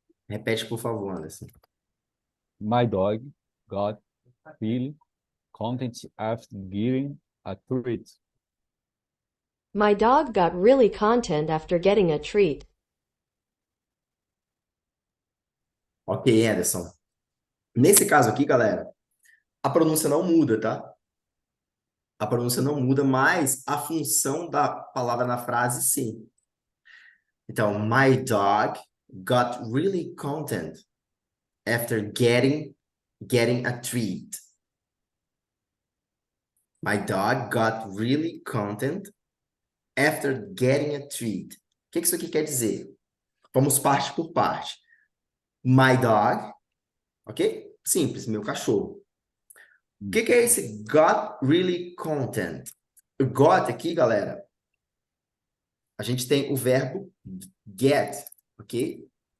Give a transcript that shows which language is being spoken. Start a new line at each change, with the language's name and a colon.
Portuguese: Repete, por favor, Anderson.
English: My dog got really content after getting a treat. My dog got really content after getting a treat. Ok, Anderson.
Portuguese: Nesse caso aqui, galera, a pronúncia não muda, tá? A pronúncia não muda, mas a função da palavra na frase, sim. Então,
English: my dog got really content after getting a treat. My dog got really content after getting a treat.
Portuguese: O que isso aqui quer dizer? Vamos parte por parte.
English: My dog,
Portuguese: ok? Simples, meu cachorro. O que é esse
English: got really content?
Portuguese: O got aqui, galera, a gente tem o verbo get, ok?